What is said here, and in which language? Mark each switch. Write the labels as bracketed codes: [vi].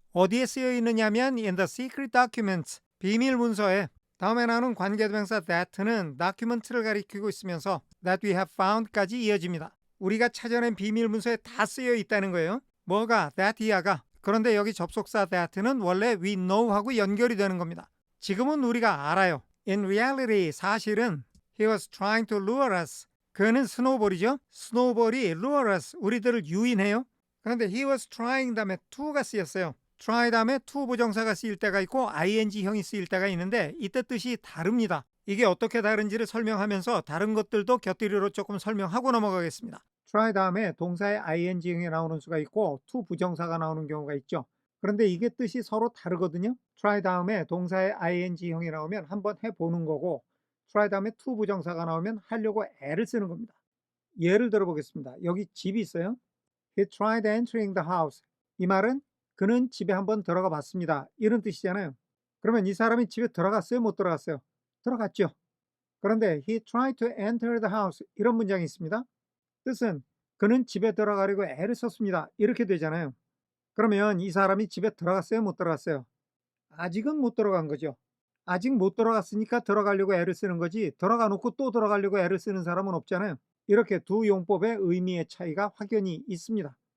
[ko] 어디에 쓰여 있느냐면 [en] in the secret documents, [ko] 비밀 문서에. 다음에 나오는 관계대명사 that는 document를 가리키고 있으면서 [en] that we have found [ko] 까지 이어집니다. 우리가 찾아낸 비밀 문서에 다 쓰여 있다는 거예요. 뭐가? that year가. 그런데 여기 접속사 that는 원래 we know하고 연결이 되는 겁니다. 지금은 우리가 알아요. [en] In reality, [ko] 사실은 [en] he was trying to lure us. [ko] 그는 스노우볼이죠. 스노우볼이 lure us, 우리들을 유인해요. 그런데 he was trying 다음에 to가 쓰였어요. try 다음에 to 부정사가 쓰일 때가 있고 ing형이 쓰일 때가 있는데 이때 뜻이 다릅니다. 이게 어떻게 다른지를 설명하면서 다른 것들도 곁들여로 조금 설명하고 넘어가겠습니다. try 다음에 동사의 ing형이 나오는 수가 있고 to 부정사가 나오는 경우가 있죠. 그런데 이게 뜻이 서로 다르거든요. try 다음에 동사의 ing형이 나오면 한번 해보는 거고 try 다음에 to 부정사가 나오면 하려고 애를 쓰는 겁니다. 예를 들어보겠습니다. 여기 집이 있어요. [en] He tried entering the house. [ko] 이 말은 그는 집에 한번 들어가 봤습니다. 이런 뜻이잖아요. 그러면 이 사람이 집에 들어갔어요? 못 들어갔어요? 들어갔죠. [en] 그런데 he tried to enter the house. [ko] 이런 문장이 있습니다. 뜻은 그는 집에 들어가려고 애를 썼습니다. 이렇게 되잖아요. 그러면 이 사람이 집에 들어갔어요? 못 들어갔어요? 아직은 못 들어간 거죠. 아직 못 들어갔으니까 들어가려고 애를 쓰는 거지 들어가 놓고 또 들어가려고 애를 쓰는 사람은 없잖아요. 이렇게 두 용법의 의미의 차이가 확연히 있습니다.